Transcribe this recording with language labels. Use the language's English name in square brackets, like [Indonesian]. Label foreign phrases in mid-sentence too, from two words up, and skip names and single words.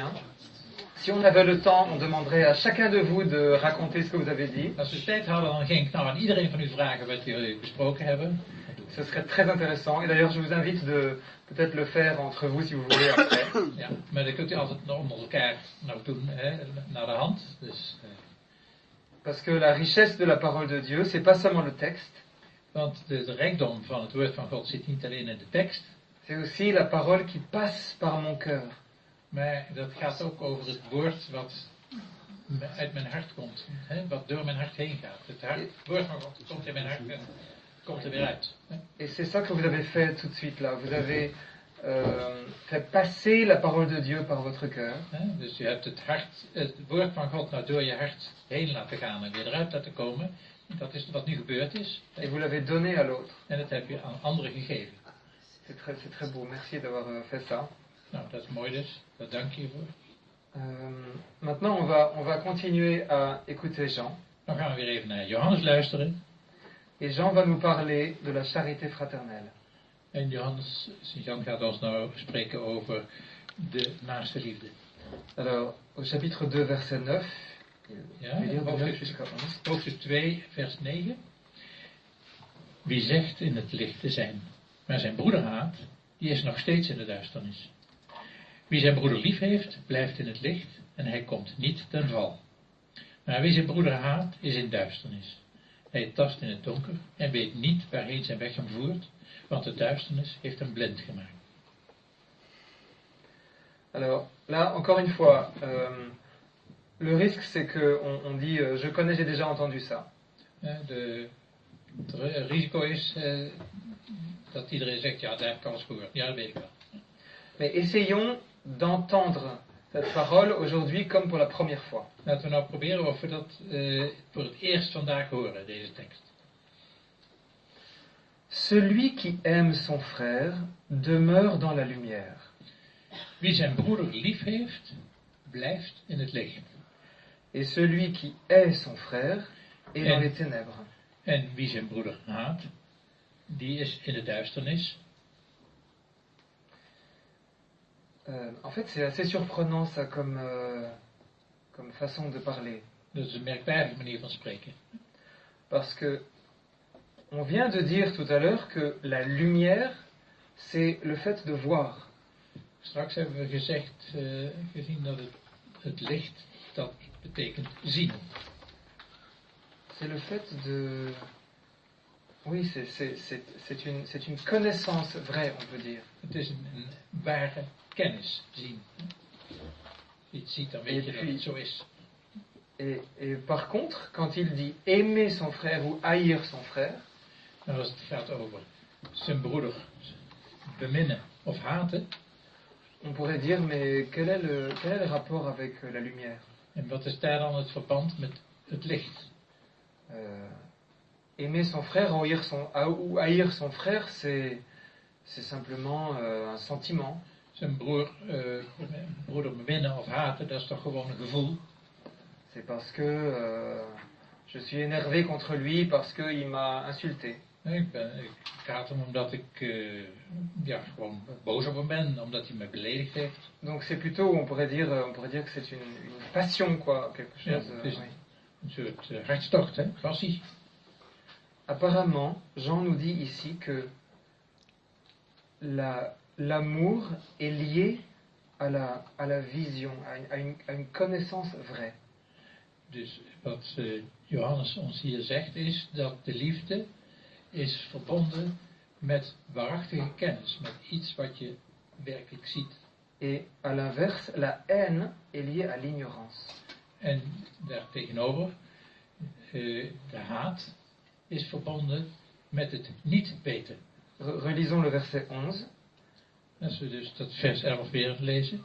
[French] Si on avait le temps, on demanderait à chacun de vous de raconter ce que vous avez dit. [Dutch] Als we tijd hadden, dan ging ik nou aan iedereen van u vragen wat jullie besproken hebben. [French] Ce serait très intéressant. Et d'ailleurs, je vous invite de peut-être le faire entre vous si vous voulez après. [Dutch] Ja, maar dat kunt u altijd onder elkaar nou doen, naar de hand. Dus, [French] Parce que la richesse de la parole de Dieu, c'est pas seulement le texte. [Dutch] Want de rijkdom van het woord van God zit niet alleen in de tekst. [French] C'est aussi la parole qui passe par mon cœur. [Dutch] Maar dat gaat ook over het woord wat uit mijn hart komt. Wat door mijn hart heen gaat. Het woord van God komt in mijn hart en komt er weer uit. [French] Et c'est ça que vous avez fait tout de suite là. Vous avez fait passer la parole de Dieu par votre cœur. [Dutch] Dus u hebt het woord van God nou door je hart heen laten gaan en weer eruit laten komen. Dat is wat nu gebeurd is. [French] Et vous l'avez donné à l'autre. [Dutch] En dat heb je aan anderen gegeven. [French] C'est très beau. Merci d'avoir fait ça. [Dutch] Nou, dat is mooi dus. Daar dank je voor. [French] Maintenant, on va continuer à écouter Jean. [Dutch] Dan gaan we weer even naar Johannes luisteren. [French] Et Jean va nous parler de la charité fraternelle. [Dutch] En Sint-Jan gaat ons nou spreken over de naaste liefde. [French] Alors, au chapitre 2, verset 9. [Dutch] Ja, hoofdstuk 2, vers 9. Wie zegt in het licht te zijn, maar zijn broeder haat, die is nog steeds in de duisternis. Wie zijn broeder lief heeft, blijft in het licht en hij komt niet ten val. Maar wie zijn broeder haat, is in duisternis. Hij tast in het donker en weet niet waarheen zijn weg hem voert, want de duisternis heeft hem blind gemaakt. [French] Alors, là, encore une fois, le risque c'est qu'on dit je connais, j'ai déjà entendu ça. [Dutch] Het risico is dat iedereen zegt, ja, daar heb ik alles gehoord. Ja, dat weet ik wel. [French] Mais essayons d'entendre cette parole aujourd'hui comme pour la première fois. [Dutch] Laten we nou proberen of we dat voor het eerst vandaag horen, deze tekst. [French] Celui qui aime son frère demeure dans la lumière. [Dutch] Wie zijn broeder lief heeft, blijft in het licht. [French] Et celui qui hait son frère est dans les ténèbres. [Dutch] En wie zijn broeder haat, die is in de duisternis. [French] En fait, c'est assez surprenant ça comme façon de parler. [Dutch] Dat is een merkwaardige manier van spreken. [French] Parce que on vient de dire tout à l'heure que la lumière, c'est le fait de voir. [Dutch] Straks hebben we gezien dat het licht, dat betekent zien. [French] c'est le fait de... Oui, c'est une connaissance vraie, on peut dire. [Dutch] Het is een ware kennis zien. Iets ziet, dan weet je dat het zo is. [French] Et par contre, quand il dit aimer son frère ou haïr son frère, [Dutch] En als het gaat over zijn broeder beminnen of haten, [French] on pourrait dire, mais quel est le rapport avec la lumière? [Dutch] en wat is daar dan het verband met het licht? [French] Aimer son frère ou haïr son frère, c'est simplement un sentiment. [Dutch] Zijn broeder beminnen of haten, dat is toch gewoon een gevoel? [French] C'est parce que je suis énervé contre lui parce qu'il m'a insulté. [Dutch] Ik haat hem omdat ik gewoon boos op hem ben, omdat hij me beledigd heeft. [French] Donc c'est plutôt, on pourrait dire que c'est une passion, quoi, quelque chose. [Dutch] Ja, het is [French] Oui. [Dutch] een soort hartstocht, hè? Passie. [French] Apparemment, Jean nous dit ici que l'amour est lié à la vision, à une connaissance vraie. [Dutch] Dus wat Johannes ons hier zegt is dat de liefde is verbonden met waarachtige kennis, met iets wat je werkelijk ziet. [French] Et à l'inverse, la haine est liée à l'ignorance. [Dutch] En daartegenover, de haat is verbonden met het niet weten. [French] Relisons le verset 11. [Dutch] Als we dus dat vers 11 weer lezen.